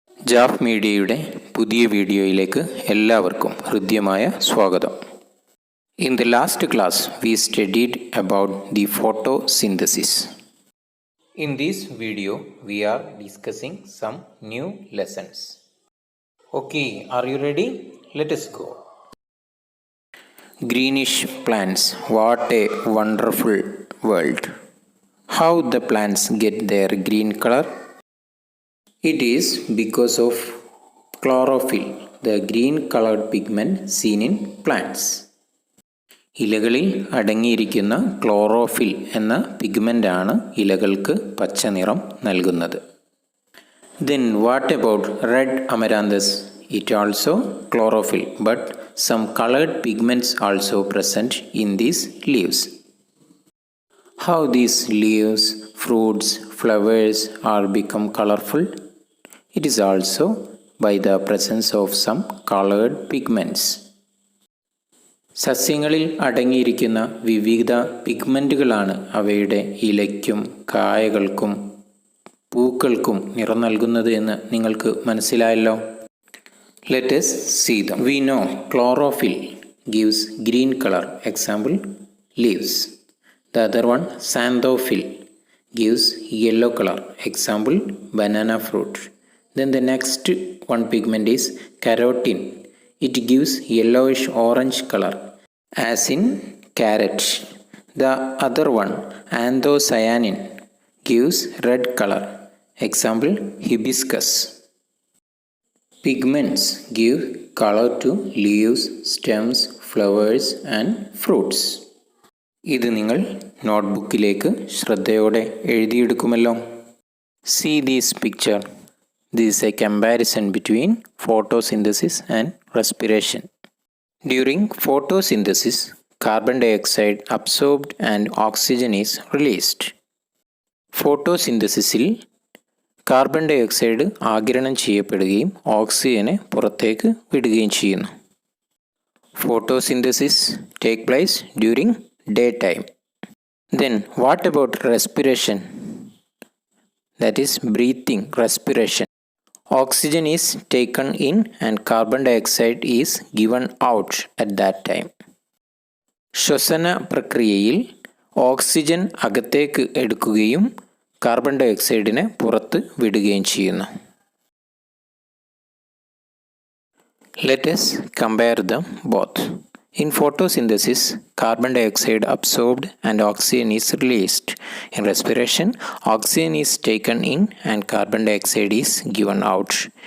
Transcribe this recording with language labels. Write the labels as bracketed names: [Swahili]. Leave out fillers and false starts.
[Malayalam] ജാഫ് മീഡിയയുടെ പുതിയ വീഡിയോയിലേക്ക് എല്ലാവർക്കും ഹൃദ്യമായ സ്വാഗതം. [English] In the last class, we studied about the photosynthesis. In this video, we are discussing some new lessons. Okay, are you ready? Let us go. Greenish plants, what a wonderful world. How the plants get their green color? It is because of chlorophyll, the green colored pigment seen in plants. [Malayalam] ഇലകളിൽ അടങ്ങിയിരിക്കുന്ന chlorophyll എന്ന പിഗ്മെൻ്റാണ് ഇലകൾക്ക് പച്ച നിറം നൽകുന്നത്. [English] Then what about red amaranthus? It also chlorophyll, but some colored pigments also present in these leaves. How these leaves, fruits, flowers are become colorful? It is also by the presence of some colored pigments. [Malayalam] സസ്യങ്ങളിൽ അടങ്ങിയിരിക്കുന്ന വിവിധ പിഗ്മെൻറ്റുകളാണ് അവയുടെ ഇലയ്ക്കും കായകൾക്കും പൂക്കൾക്കും നിറം നൽകുന്നത് എന്ന് നിങ്ങൾക്ക് മനസ്സിലായല്ലോ. [English] Let us see them. We know chlorophyll gives green color. Example, leaves. The other one, xanthophyll, gives yellow color. Example, banana fruit. Then the next one pigment is carotene. It gives yellowish orange color, as in carrot. The other one, anthocyanin, gives red color. Example, hibiscus. Pigments give color to leaves, stems, flowers and fruits. [Malayalam] ഇത് നിങ്ങൾ നോട്ട്ബുക്കിലേക്ക് ശ്രദ്ധയോടെ എഴുതിയെടുക്കുമല്ലോ. [English] See this picture. This is a comparison between photosynthesis and respiration. During photosynthesis, carbon dioxide absorbed and oxygen is released. [Malayalam] ഫോട്ടോസിന്തസിസിൽ carbon dye oxide ആഗിരണം ചെയ്യപ്പെടുകയും ഓക്സിജനെ പുറത്തേക്ക് വിടുകയും ചെയ്യുന്നു. [English] Photosynthesis take place during day time. Then what about respiration? That is breathing, respiration. Oxygen is taken in and carbon dioxide is given out at that time. [Malayalam] ശ്വസന പ്രക്രിയയിൽ oxygen അകത്തേക്ക് എടുക്കുകയും carbon dye ഓക്സൈഡിനെ പുറത്ത് വിടുകയും ചെയ്യുന്നു. [English] Let us compare them both. In photosynthesis, carbon dioxide absorbed and oxygen is released. In respiration, oxygen is taken in and carbon dioxide is given out.